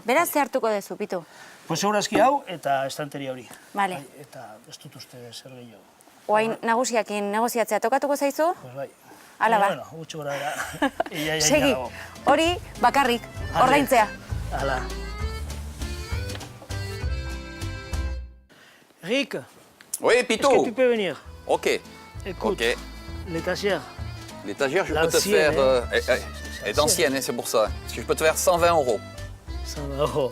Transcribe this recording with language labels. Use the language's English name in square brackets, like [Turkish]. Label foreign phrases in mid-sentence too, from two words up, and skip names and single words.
[Basque] Beraz, ze hartuko dezu, Pitu? Pues segurazki hau eta estanteria hori. Vale. Eta ez dut uste zer gehiago. Oain nagusiakin negoziatzea tokatuko zaizu? Pues bai. Hala ba. Bueno, gutxo gara da. Segi, hori bakarrik, ordaintzea. Hala. [French] Rick, Oui, Pitou. est-ce que tu peux venir? Ok. Écoute, Ok. l'étagère. L'étagère, je peux te L'ancienne, faire... hein. Elle est ancienne, hein, c'est pour ça. Parce que je peux te faire 120 euros. 100 euros.